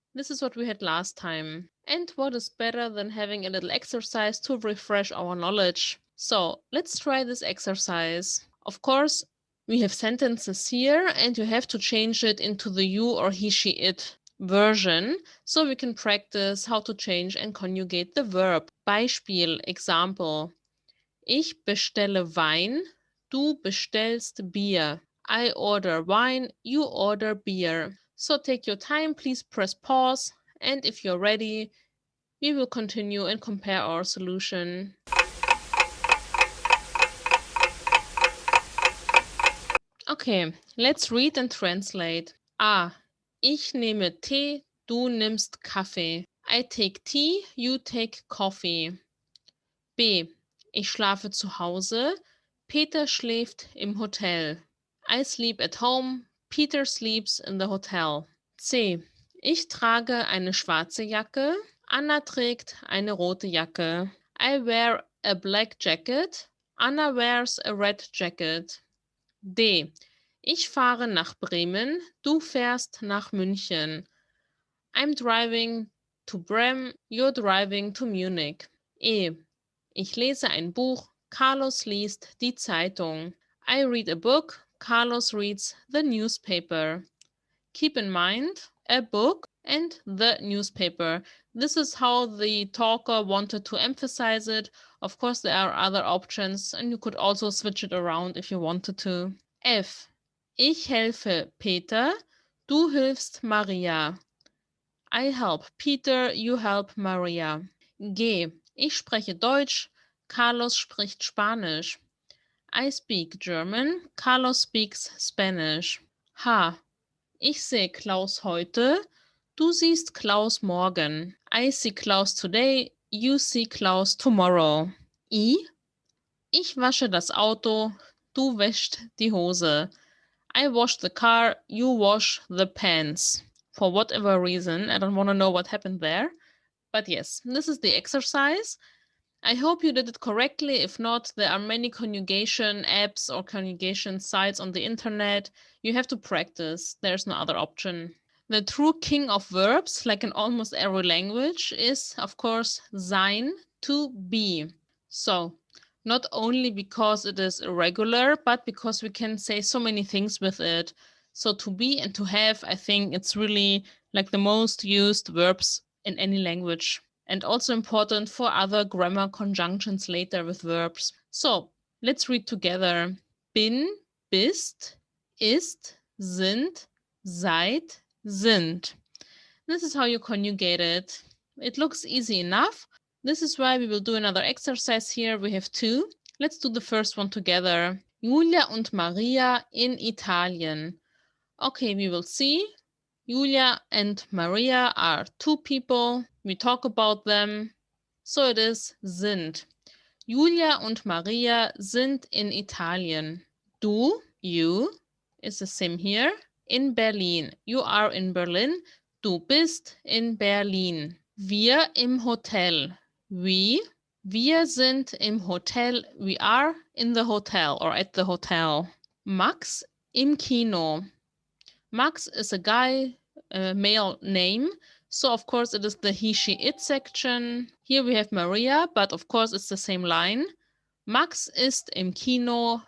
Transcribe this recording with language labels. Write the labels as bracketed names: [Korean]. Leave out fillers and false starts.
[English] This is what we had last time. And what is better than having a little exercise to refresh our knowledge? So let's try this exercise. Of course, we have sentences here and you have to change it into the you or he, she, it version, so we can practice how to change and conjugate the verb. Beispiel, example. [German] Ich bestelle Wein, du bestellst Bier. [English] I order wine, you order beer. So take your time, please press pause, and if you're ready, we will continue and compare our solution. Okay, let's read and translate. A. [German] Ich nehme Tee, du nimmst Kaffee. [English] I take tea, you take coffee. B. [German] Ich schlafe zu Hause, Peter schläft im Hotel. [English] I sleep at home, Peter sleeps in the hotel. C. [German] Ich trage eine schwarze Jacke, Anna trägt eine rote Jacke. [English] I wear a black jacket, Anna wears a red jacket. D. [German] Ich fahre nach Bremen, du fährst nach München. [English] I'm driving to Bremen, you're driving to Munich. E. [German] Ich lese ein Buch, Carlos liest die Zeitung. [English] I read a book, Carlos reads the newspaper. Keep in mind, a book and the newspaper. This is how the talker wanted to emphasize it. Of course, there are other options, and you could also switch it around if you wanted to. F. [German] Ich helfe Peter, du hilfst Maria. [English] I help Peter, you help Maria. G. [German] Ich spreche Deutsch, Carlos spricht Spanisch. [English] I speak German, Carlos speaks Spanish. H. [German] Ich sehe Klaus heute, du siehst Klaus morgen. [English] I see Klaus today, you see Klaus tomorrow. I. [German] Ich wasche das Auto, du wäschst die Hose. [English] I wash the car, you wash the pants. For whatever reason, I don't want to know what happened there. But yes, this is the exercise. I hope you did it correctly. If not, there are many conjugation apps or conjugation sites on the internet. You have to practice. There's no other option. The true king of verbs, like in almost every language, is, of course, sein, to be. So, not only because it is irregular, but because we can say so many things with it. So to be and to have, I think it's really like the most used verbs in any language, and also important for other grammar conjunctions later with verbs. So let's read together. [German] Bin, bist, ist, sind, seid, sind. [English] This is how you conjugate it. It looks easy enough. This is why we will do another exercise here. We have two. Let's do the first one together. [German] Julia und Maria in Italien. [English] Okay, we will see. Julia and Maria are two people. We talk about them. So it is sind. [German] Julia und Maria sind in Italien. [English] Du, you, is the same here. In Berlin. You are in Berlin. [German] Du bist in Berlin. Wir im Hotel. [English] We, [German] Wir sind im Hotel. [English] We are in the hotel or at the hotel. [German] Max im Kino. [English] Max is a guy, a male name. So, of course, it is the he, she, it section. Here we have Maria, but of course, it's the same line. [German] Max ist im Kino.